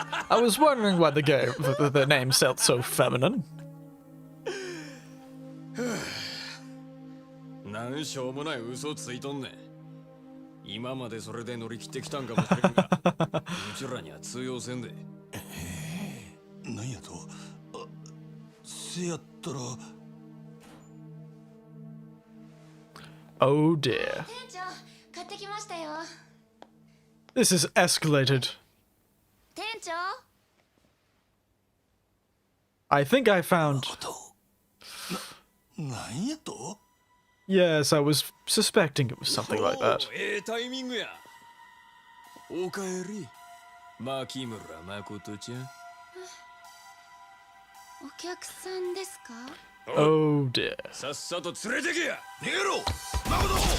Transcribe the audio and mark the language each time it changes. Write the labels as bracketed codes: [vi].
[en] I was wondering why the name felt so feminine. [ja] なんしょうもない嘘ついとんねん。今までそれで乗り切ってきたんかもしれんが、うちらには通用せんで。なんやと？せやったら。 [en] Oh dear. [ja] 店長、買ってきましたよ。 [en] This is escalated. [ja] 店長。 [en] I think I found. [ja] なんやと？ [en] Yes, I was suspecting it was something like that. [ja] ええタイミングや。おかえり、牧村誠ちゃん。お客さんですか？ [en] Oh dear. [ja] さっさと連れてけや。逃げろ、誠。